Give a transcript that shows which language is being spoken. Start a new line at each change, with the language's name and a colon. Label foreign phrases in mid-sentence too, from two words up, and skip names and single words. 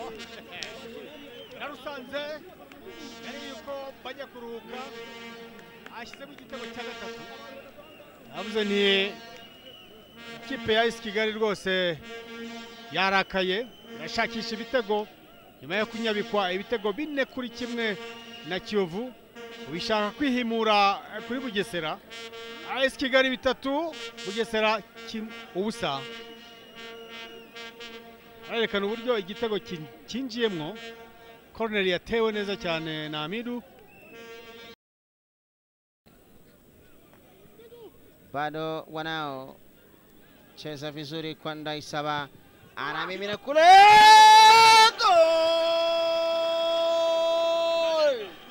Kinyarwanda: Ndarusanze yari yuko bajya kuruhuka ashyizemo igitego cya gatatu navuze ni ikipe ya AS Kigali rwose yarakaye yashakisha ibitego nyuma yo kunyabikwa ibitego 4-1 na Kiyovu ubishaka kwihimura kuri Bugesera. AS Kigali 3 Bugesera ubusa arerekana uburyo igitego kinjiyemwo corner yatewe neza cyane na Hamidu.
Swahili: Bado wanao cheza vizuri kwa Ndayisaba anamimina kule goal!